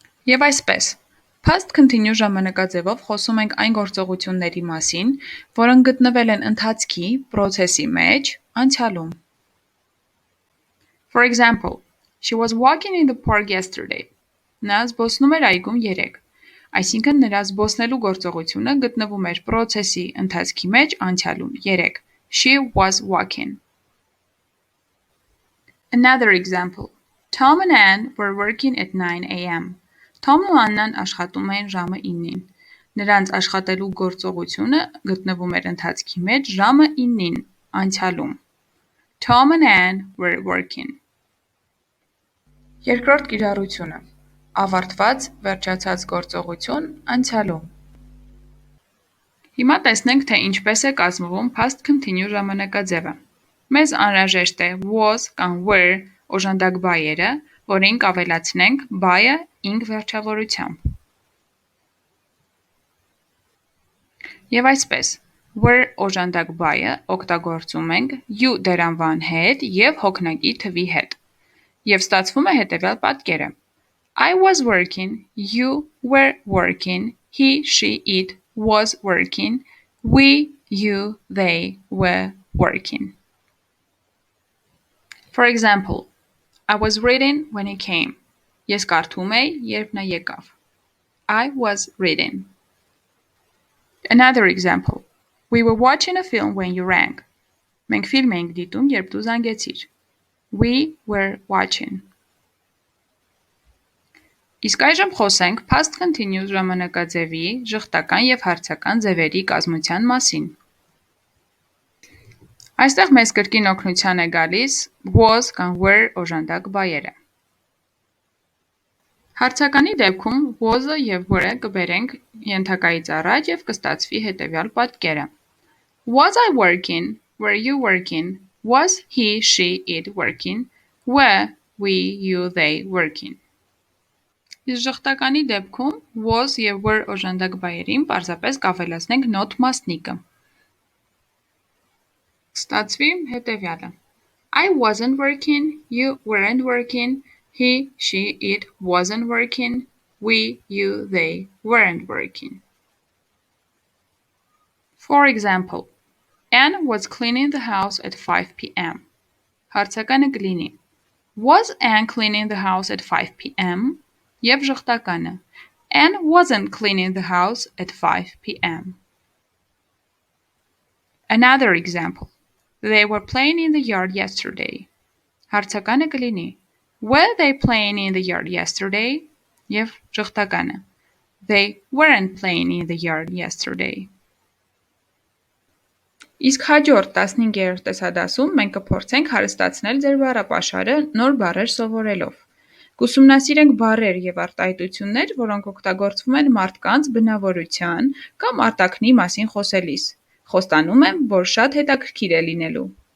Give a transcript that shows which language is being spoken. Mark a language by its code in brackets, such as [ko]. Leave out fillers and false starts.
[hy] Եվ այսպես, past continuous ժամանակաձևով խոսում ենք այն գործողությունների մասին, որոնք գտնվել են ընթացքի, պրոցեսի մեջ, անցյալում։ [en] For example, she was walking in the park yesterday. [hy] Նա զբոսնում էր այգում երեկ, այսինքն նրա զբոսնելու գործողությունը գտնվում էր պրոցեսի ընթացքի մեջ անցյալում երեկ։ [en] She was walking. Another example. Tom and Anne were working at 9 a.m. [hy] Tom-ն ու Աննան աշխատում էին ժամը 9-ին։ Նրանց աշխատելու գործողությունը գտնվում էր ընթացքի մեջ ժամը 9-ին անցյալում։ [en] Tom and Anne were working. [hy] Երկրորդ կիրառությունը. ավարտված, վերջացած գործողություն անցյալում։ Հիմա տեսնենք, թե ինչպես է կազմվում past continuous ժամանակաձևը։ Մեզ անհրաժեշտ է was կամ were օժանդակ բայերը, որին կավելացնենք բայը ing վերջավորությամբ։ Եվ այսպես, were օժանդակ բայը օգտագործում ենք you դերանվան հետ և հոգնակի թվի հետ։ Եվ ստացվում է հետևյալ պատկերը. [en] I was working, you were working, he, she, it was working, we, you, they were working. For example, I was reading when he came. [hy] Ես կարդում էի, երբ նա եկավ. [en] I was reading. Another example. We were watching a film when you rang. [hy] Մենք ֆիլմ էինք դիտում, երբ դու զանգեցիր. [en] We were watching. [hy] Իսկ այժմ խոսենք past continuous ժամանակաձևի ժխտական և հարցական ձևերի կազմության մասին։ Այստեղ մեզ կրկին օգնության է գալիս was կամ were օժանդակ բայերը։ Հարցականի դեպքում was-ը և were-ը կբերենք ենթակայից առաջ և կստացվի հետևյալ պատկերը. [en] Was I working? Were you working? Was he, she, it working? Were we, you, they working? [hy] Իսկ ժխտականի դեպքում was և were օժանդակ բայերին պարզապես կավելացնենք not մասնիկը։ Ստացվի հետևյալը. [en] I wasn't working, you weren't working, he, she, it wasn't working, we, you, they weren't working. For example, Anne was cleaning the house at 5 p.m. [hy] Հարցականը կլինի. [en] Was Anne cleaning the house at 5 p.m. [hy] Եվ ժխտականը. [en] Anne wasn't cleaning the house at 5 p.m. Another example. They were playing in the yard yesterday. [hy] Հարցականը կլինի. [en] Were they playing in the yard yesterday? [hy] Եվ ժխտականը. [en] They weren't playing in the yard yesterday. [hy] Իսկ հաջորդ 15-րդ տեսադասում մենք կփորձենք հարստացնել ձեր բառապաշարը նոր բառեր սովորելով։ Կուսումնասիրենք բառեր և արտահայտություններ, որոնք օգտագործվում են մարդկանց բնավորության կամ արտաքնի մասին խոսելիս։ Խոստանում եմ, որ շատ հետաքրքիր է լինելու։